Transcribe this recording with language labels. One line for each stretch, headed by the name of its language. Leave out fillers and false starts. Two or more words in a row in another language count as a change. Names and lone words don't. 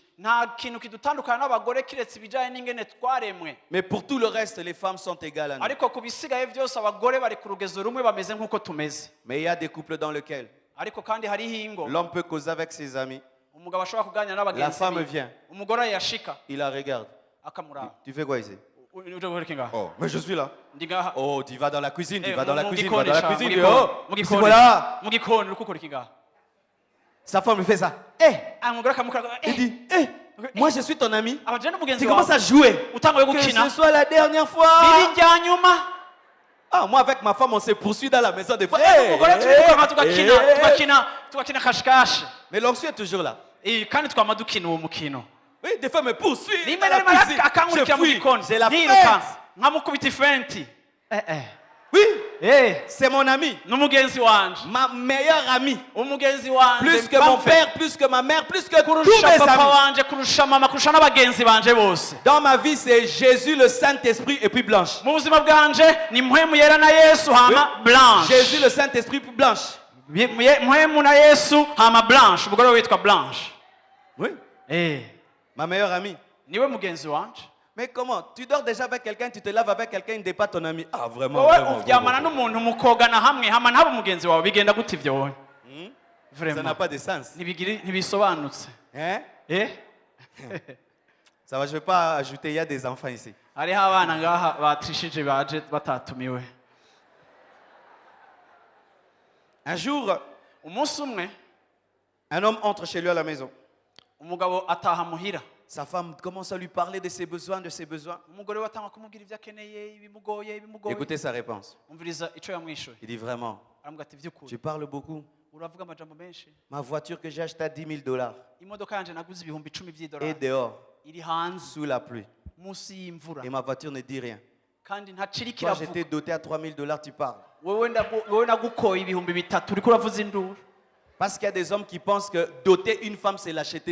Rundi: Nta kintu kidutandukana n'abagore kiretse ibijyanye n'ingene twaremwe.
French: Mais pour tout le reste, les femmes sont égales à nous.
Rundi: Ariko ku bisigaye byose abagore bari ku rugezo rumwe bameze nk'uko tumeze.
French: Mais il y a des couples dans lesquels
Rundi: Ariko kandi hariho ingo
French: l'homme peut causer avec ses amis.
Rundi: umugabo ashobora kuganira
French: La
Rundi: n'abagenzi
French: femme
Rundi: be.
French: vient,
Rundi: Umugore yashika
French: il la regarde.
Rundi: akamuraba.
French: Tu fais quoi ici?
Rundi: Uje guhera ngaha.
French: Oh, mais je suis là.
Rundi: Ndi ngaha.
French: Oh, tu vas dans la cuisine, tu
Rundi: Eh,
French: vas dans la
Rundi: mu
French: cuisine,
Rundi: gikoni
French: va dans la
Rundi: sha,
French: cuisine.
Rundi: mu gikoni,
French: Oh,
Rundi: mu
French: c'est
Rundi: gikoni.
French: voilà.
Rundi: Mu gikoni uri gukora iki ngaha?
French: Sa femme lui fait ça. Eh,
Rundi: Umugore akamukora.
French: il dit, eh, moi je suis ton ami.
Rundi: Abajene n'umugenzi
French: Tu
Rundi: wawe.
French: commences à jouer.
Rundi: Utanguye
French: Que
Rundi: gukina.
French: ce soit la dernière fois.
Rundi: Biri rya nyuma.
French: Ah, moi avec ma femme, on se poursuit dans la maison des fois.
Rundi: Umugore turirukanka tugakina kashikashi.
French: Mais l'onction est toujours là.
Rundi: Kandi twama dukina uwo mukino.
French: Oui, des fois me poursuit.
Rundi: Rimwe
French: dans
Rundi: na
French: la
Rundi: rimwe
French: cuisine.
Rundi: akankurikira
French: Je
Rundi: mu
French: fuis.
Rundi: gikoni.
French: J'ai la
Rundi: Niruka
French: fête.
Rundi: nkamukubita ifenti.
French: Oui,
Rundi: Eh,
French: c'est mon ami.
Rundi: n'umugenzi wanje.
French: Ma meilleure amie.
Rundi: Umugenzi wanje.
French: Plus que mon père, plus que ma mère, plus que tous
Rundi: kurusha
French: mes
Rundi: papa
French: amis.
Rundi: wanje, kurusha mama, kurusha n'abagenzi banje bose.
French: Dans ma vie, c'est Jésus, le Saint-Esprit et puis Blanche.
Rundi: Mu buzima bwanje ni mpwemu yera na Yesu hama Blanche.
French: Jésus, le Saint-Esprit, puis Blanche.
Rundi: Mpwemu na Yesu hama Blanche. Umugore witwa Blanche.
French: Oui, ma meilleure amie.
Rundi: Niwe mugenzi wanje.
French: Mais comment? Tu dors déjà avec quelqu'un, tu te laves avec quelqu'un, il n'est pas ton ami. Ah, vraiment,
Rundi: Wowe
French: vraiment,
Rundi: uryamana
French: vraiment.
Rundi: n'umuntu mukogana hamwe hama ntabe umugenzi wawe bigenda gute ivyo wowe?
French: Ça n'a Vraiment. pas de sens.
Rundi: Ntibisobanutse.
French: Hein? Eh? Ça va, je ne vais pas ajouter, il y a des enfants ici.
Rundi: Hariho abana ngaha batrishije baje batatumiwe.
French: Un jour,
Rundi: Umunsi umwe
French: un homme entre chez lui à la maison.
Rundi: umugabo ataha muhira
French: Sa femme commence à lui parler de ses besoins, de ses besoins.
Rundi: umugore we atanga kumubwira ibyo akeneye ibimugoye
French: Écoutez sa réponse.
Rundi: umviriza icyo yamwishuye
French: Il dit vraiment,
Rundi: aramubwira ati by'ukuri
French: tu parles beaucoup.
Rundi: uravuga amajambo menshi
French: Ma voiture que j'ai achetée à 10 000 $.
Rundi: imodoka yanjye naguze ibihumbi 10
French: Et
Rundi: by'idolari
French: dehors,
Rundi: iri hanze
French: sous la pluie.
Rundi: munsi y'imvura
French: Et ma voiture ne dit rien.
Rundi: kandi ntaciri
French: Toi,
Rundi: kiravuga
French: j'étais doté à 3 000 $, tu parles.
Rundi: wowe nagukoye ibihumbi 3 uriko uravuza induru
French: Parce qu'il y a des hommes qui pensent que doter une femme, c'est l'acheter.